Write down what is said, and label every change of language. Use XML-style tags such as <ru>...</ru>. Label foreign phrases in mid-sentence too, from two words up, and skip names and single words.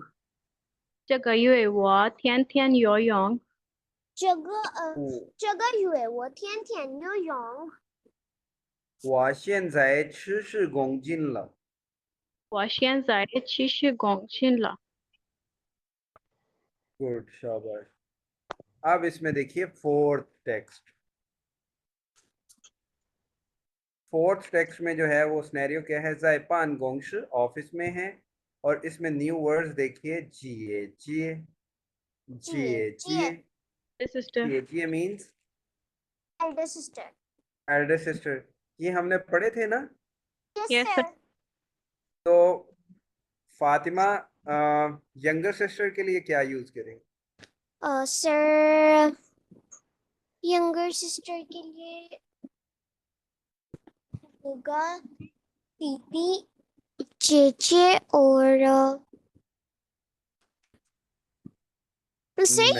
<zh>这个月我天天游泳。这个我这个月我天天游泳。我现在70公斤了。我现在70公斤了。</zh> <hi>गुड, शाबाश। अब इसमें देखिए</hi> <en>fourth text. fourth text</en> <hi>में जो है वो सिनेरियो क्या है?</hi> <zh>在办公室</zh> <hi>ऑफिस में है, और इसमें</hi> <en>new words</en> <hi>देखिए।</hi> <zh>姐姐，姐姐,</zh> <en>सिस्टर।</en> <zh>姐姐 मीन्स</zh> <en>Elder sister. elder sister.</en> <hi>ये हमने पढ़े थे ना?</hi> <en>Yes, Yes, sir. sir.</en> <hi>तो फातिमा</hi> <en>younger sister</en> <hi>के लिए क्या यूज करेंगे?</hi> <en>sir younger sister</en> <hi>के लिए होगा दीदी, चेचे और सर</hi>